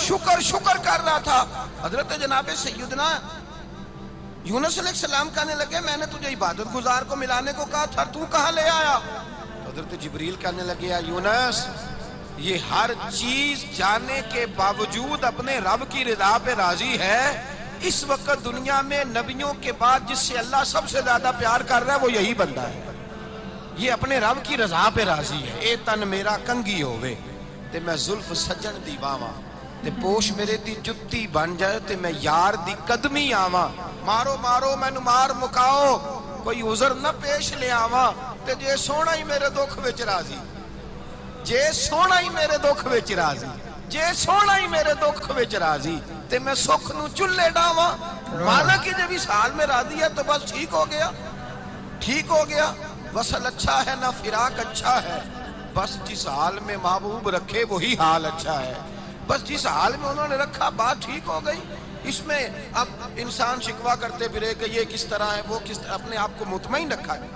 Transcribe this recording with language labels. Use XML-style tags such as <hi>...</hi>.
<ur>شکر شکر کر رہا تھا. حضرت جناب سیدنا یونس علیہ السلام کہنے لگے میں نے تجھے عبادت گزار کو ملانے کو کہا تھا, تو کہاں لے آیا؟ حضرت جبریل کہنے لگے یا یونس, یہ ہر چیز جانے کے باوجود اپنے رب کی رضا پہ راضی ہے. اس وقت دنیا میں نبیوں کے بعد جس سے اللہ سب سے زیادہ پیار کر رہا ہے وہ یہی بندہ ہے. یہ اپنے رب کی رضا پہ راضی ہے.</ur> <pa>اے تن میرا کنگی ہووے تے میں زلف سجن دی باواں, تے پوش میرے دی جتی بن جائے تے میں یار دی قدمی آواں. مارو مارو مینوں مار مکاؤ, کوئی عذر نہ پیش لے آواں, تے جے سونا ہی میرے دکھ وچ راضی, جے سونا ہی میرے دکھ وچ راضی, جے سونا ہی میرے دکھ وچ راضی, تے میں سکھ نو چلے ڈاواں.</pa> <ur>مانا کہ جب اس حال میں راضی ہے تو بس ٹھیک ہو گیا, ٹھیک ہو گیا. وصل اچھا ہے نہ فراق اچھا ہے, بس جس حال میں محبوب رکھے وہی حال اچھا ہے. بس جس حال میں انہوں نے رکھا بات ٹھیک ہو گئی. اس میں اب انسان شکوا کرتے پھرے کہ یہ کس طرح ہے, وہ کس طرح, اپنے آپ کو مطمئن رکھا.</ur>